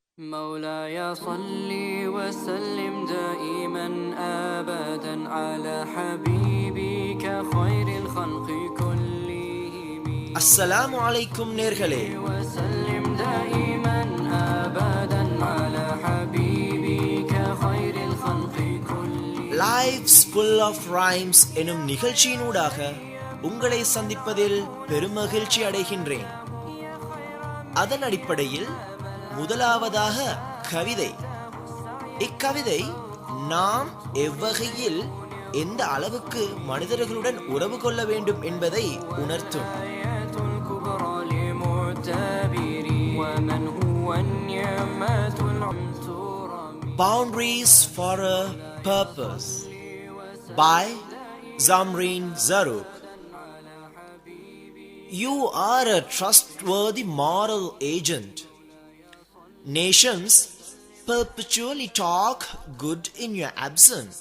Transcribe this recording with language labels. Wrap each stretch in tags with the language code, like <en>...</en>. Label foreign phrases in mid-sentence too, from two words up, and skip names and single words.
<ar>مولاي صل وسلم دائما ابدا على حبيبك خير الخلق كلهم. السلام عليكم நேர்களே, وسلم دائما ابدا على حبيبك خير الخلق كلهم.</ar> <ta>லைஃப்ஸ் ஃபுல் ஆஃப் ரைம்ஸ் எனும் நிகழ்ச்சியினூடாக உங்களை சந்திப்பதில் பெருமகிழ்ச்சி அடைகின்றேன். அதன் அடிப்படையில் முதலாவதாக கவிதை. இக்கவிதை நாம் எவ்வகையில் எந்த அளவுக்கு மனிதர்களுடன் உறவு கொள்ள வேண்டும் என்பதை உணர்த்தும். الكبرى لمعتبر ومن هو النعمة العنصر.</ta> <en>Boundaries for a Purpose by Zamreen Zaruk. You are a trustworthy moral agent. Nations perpetually talk good in your absence.</en>